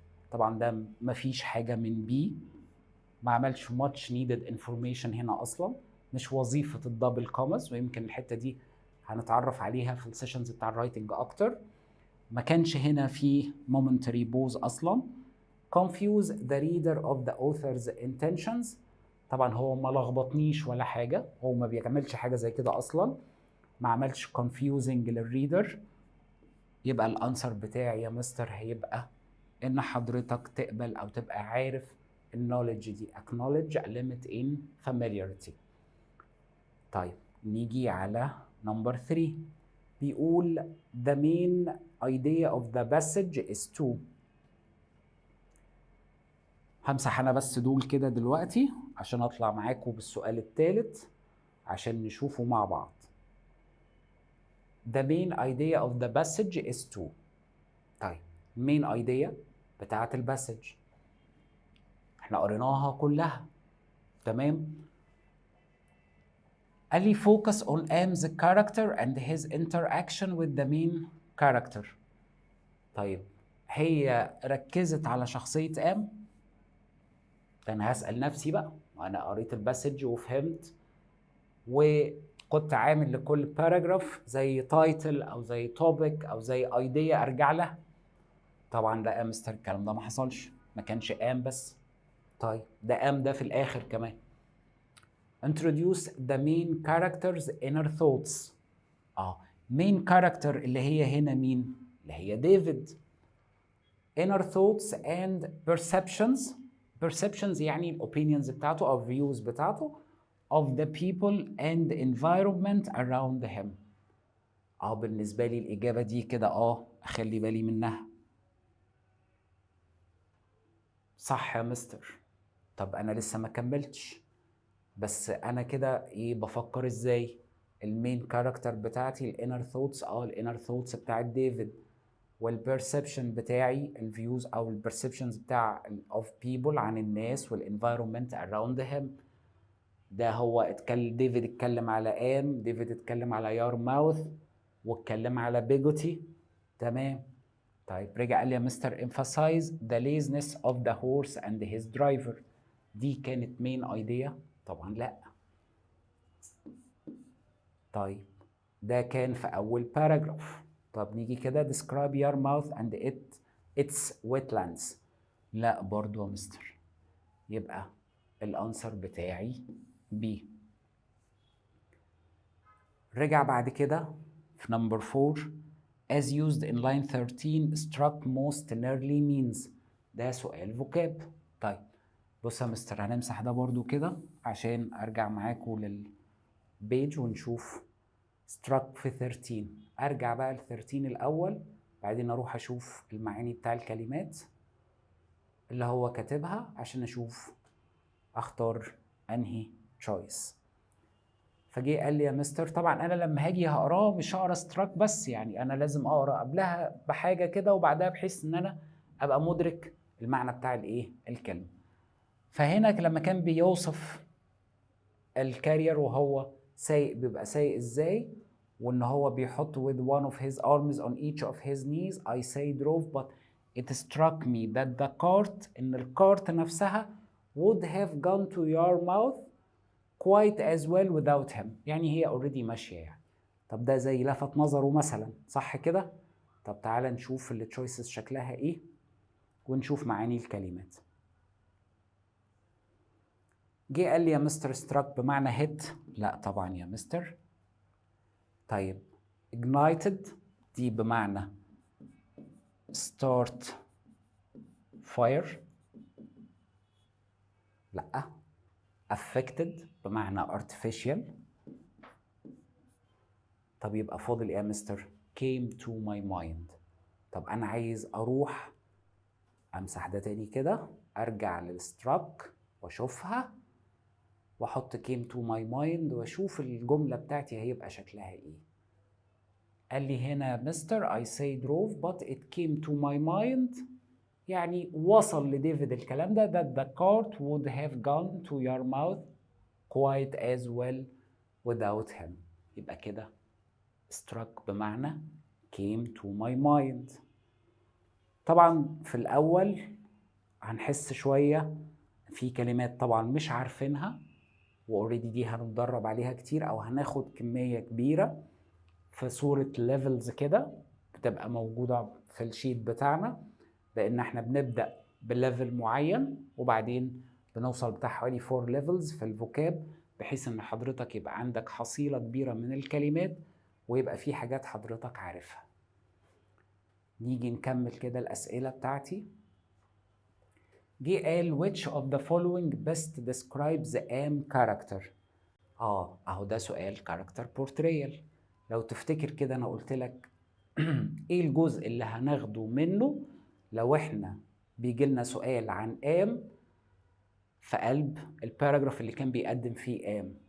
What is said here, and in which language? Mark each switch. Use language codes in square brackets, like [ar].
[ar] طبعا ده مفيش حاجه من بي، ما عملش [en] much needed information [ar] هنا اصلا، مش وظيفه الدبل كوماس، ويمكن الحته دي هنتعرف عليها في السيشنز بتاع الرايتنج اكتر. ما كانش هنا في [en] momentary pause [ar] اصلا. [en] confuse the reader of the author's intentions. [ar] طبعا هو ما لخبطنيش ولا حاجه، هو ما بيعملش حاجه زي كده اصلا، ما عملش confusing للريدر. يبقى الانسر بتاعي يا مستر هيبقى ان حضرتك تقبل او تبقى عارف النولج دي. [en] acknowledge a limit in familiarity. [ar] طيب نيجي على نمبر 3. [en] بيقول the main idea of the passage is to. [ar] همسح انا بس دول كده دلوقتي عشان اطلع معاكم بالسؤال الثالث عشان نشوفه مع بعض. [en] The main idea of the passage is to. [ar] طيب [en] main idea [ar] بتاعت الباسج احنا قريناها كلها. تمام. قال لي [en] focus on Am's character and his interaction with the main character. [ar] طيب هي ركزت على شخصية آم؟ أنا هسأل نفسي بقى، أنا قريت الباسج وفهمت وكنت عامل لكل باراجراف زي تايتل أو زي توبيك أو زي ايديا أرجع لها. طبعا لا يا مستر الكلام ده ما حصلش، ما كانش آم بس. طيب ده آم ده في الآخر كمان. [en] introduce the main character's inner thoughts. main character [ar] اللي هي هنا مين؟ اللي هي ديفيد. [en] inner thoughts and perceptions. perceptions يعني الopinions بتاعته أو views بتاعته of the people and environment around him. [ar] بالنسبة لي الإجابة دي كده أخلي بالي منها. صح يا مستر. طب أنا لسه ما كملتش، بس انا كده بفكر ازاي؟ المين كاركتر بتاعتي الانر ثوتس، الانر ثوتس بتاعت ديفيد، والبرسبشن بتاعي الفيوز او البرسبشنز بتاع اوف بيبل عن الناس والانفايرمنت اراوند هيم. ده هو ديفيد اتكلم على ام، ديفيد اتكلم على يار ماوث، واتكلم على بيجوتي. تمام. طيب رجع قال لي يا مستر [en] emphasize the laziness of the horse and his driver. [ar] دي كانت مين ايديا؟ طبعا لا. طيب ده كان في اول باراجراف. طب نيجي كده [en] describe your mouth and its wetlands. [ar] لا برضو يا مستر. يبقى الانسر بتاعي B. رجع بعد كده في نمبر 4 [en] as used in line 13 struck most nearly means. [ar] ده سؤال فوكاب. طيب بص يا مستر هنمسح ده برضو كده عشان ارجع معاكم للبيج ونشوف struck في 13. ارجع بقى ل 13 الاول، بعدين اروح اشوف المعاني بتاع الكلمات اللي هو كاتبها عشان اشوف اختار انهي choice. فجي قال لي يا مستر طبعا انا لما هاجي هقراه مش هقرا struck بس، يعني انا لازم اقرا قبلها بحاجه كده وبعدها بحيث ان انا ابقى مدرك المعنى بتاع الكلمه. فهنا لما كان بيوصف الكارير وهو سايق بيبقى سايق ازاي، وان هو بيحط [en] with one of his arms on each of his knees I say drove but it struck me that the cart [ar] إن الكارت نفسها [en] would have gone to your mouth quite as well without him. [ar] يعني هي already ماشية يعني. طب ده زي لفت نظره مثلا، صح كده؟ طب تعالى نشوف التشويسز شكلها ايه ونشوف معاني الكلمات. جه قال لي يا مستر struck بمعنى hit، لا طبعا يا مستر. طيب ignited دي بمعنى [en] start fire، [ar] لا. [en] affected بمعنى artificial. [ar] طب يبقى فاضل ايه يا مستر؟ [en] came to my mind. [ar] طب انا عايز اروح امسح ده تاني كده، ارجع للstruck واشوفها واحط came to my mind واشوف الجملة بتاعتي هيبقى شكلها ايه. قال لي هنا مستر [en] I say drove but it came to my mind، [ar] يعني وصل لديفيد الكلام ده [en] that the cart would have gone to your mouth quite as well without him. [ar] يبقى كده struck بمعنى [en] came to my mind. [ar] طبعا في الأول هنحس شوية في كلمات طبعا مش عارفينها واوريدي دي هنتدرب عليها كتير، أو هناخد كمية كبيرة في صورة ليفلز كده بتبقى موجودة في الشيت بتاعنا، لأن احنا بنبدأ بليفل معين وبعدين بنوصل بتاع حوالي 4 ليفلز في الفوكاب، بحيث ان حضرتك يبقى عندك حصيلة كبيرة من الكلمات ويبقى في حاجات حضرتك عارفها. نيجي نكمل كده الأسئلة بتاعتي. جه قال [en] which of the following best describes am character. [ar] اهو ده سؤال [en] character portrayal. [ar] لو تفتكر كده انا قلت لك ايه الجزء اللي هناخده منه لو احنا بيجي لنا سؤال عن ام في قلب الباراجراف اللي كان بيقدم فيه ام.